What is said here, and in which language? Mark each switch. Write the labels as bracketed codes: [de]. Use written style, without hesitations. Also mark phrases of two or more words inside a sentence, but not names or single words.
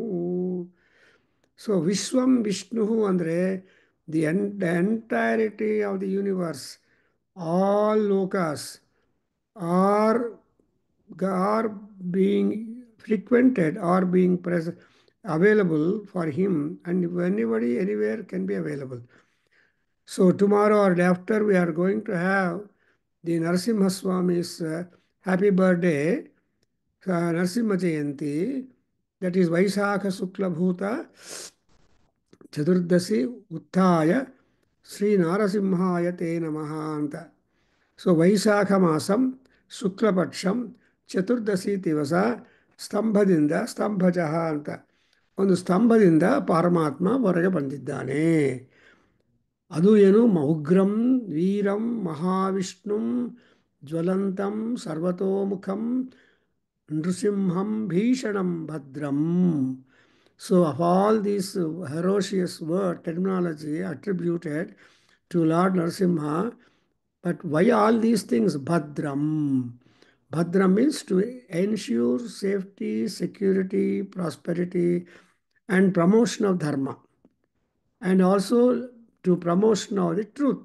[en] So [sa] विश्वं विष्णुः [en] andre the entirety of the universe, all lokas are being frequented or being present, available for him, and anybody anywhere can be available. So tomorrow or day after we are going to have the Narasimha Swami's happy birthday, Narasimha Jayanti, that is [sa] वैशाख शुक्ल भूत चतुर्दशी उत्तय श्री नरसिंहाय ते नमः [en] anta. [kn] So [sa] वैशाख मासं शुक्लपक्षं [kn] ಚತುರ್ದಶಿ ದಿವಸ ಸ್ತಂಭದಿಂದ ಸ್ತಂಭಜಃ ಅಂತ ಒಂದು ಸ್ತಂಭದಿಂದ ಪರಮಾತ್ಮ ಹೊರಗೆ ಬಂದಿದ್ದಾನೆ. ಅದು ಏನು? [sa] ಉಗ್ರಂ ವೀರಂ ಮಹಾವಿಷ್ಣುಂ ಜ್ವಲಂತಂ ಸರ್ವತೋಮುಖಂ ನೃಸಿಂಹಂ ಭೀಷಣಂ ಭದ್ರಂ. [en] So of all these ferocious word terminology attributed to Lord Narasimha, but why all these things? Bhadram. Bhadra means to ensure safety, security, prosperity, and promotion of dharma, and also to promotion of the truth.